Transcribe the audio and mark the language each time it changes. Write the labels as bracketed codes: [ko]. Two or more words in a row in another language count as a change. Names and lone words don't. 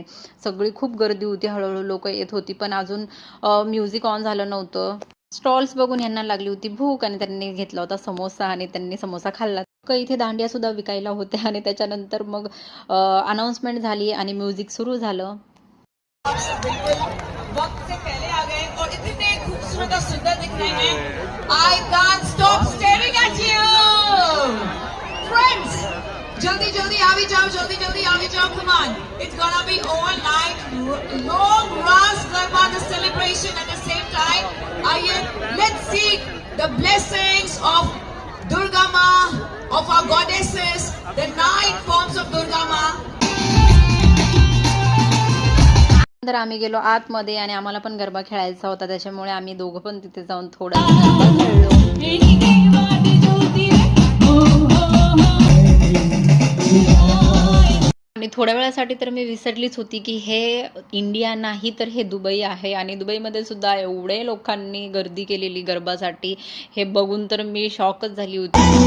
[mr] सगळी खूप गर्दी होती, हळूहळू लोक येत होती, पण अजून [en] music on [mr] झालं नव्हतं. स्टॉल्स बघून यांना लागली होती भूक आणि त्यांनी घेतला होता समोसा आणि त्यांनी समोसा खाल्ला. इथे दांडिया सुद्धा विकायला होत्या आणि त्याच्यानंतर मग अनाउन्समेंट झाली आणि म्युझिक सुरू झालं. [hi] वक्त से पहले आ गए और इतने खूबसूरत और सुंदर दिख रहे हैं. [en] I can't stop staring at you, friends. [gu] જલ્દી જલ્દી આવી જાઓ, જલ્દી જલ્દી આવી જાઓ. [en] Come on, it's gonna be all night long Ras Garba, the celebration at the same time. Aye, let's seek the blessings of Durga Ma, of our goddesses, the 9 forms of Durga Ma. [mr] तर आम्ही गेलो आतमध्ये आणि आम्हाला पण गरबा खेळायचा होता, त्याच्यामुळे आम्ही दोघं पण तिथे जाऊन थोडा खेळलो. आणि थोड्या वेळासाठी तर मी विसरलीच होती की हे इंडिया नाही तर हे दुबई आहे आणि दुबईमध्ये सुद्धा एवढे लोकांनी गर्दी केलेली गरबासाठी, हे बघून तर मी शॉकच झाली होती.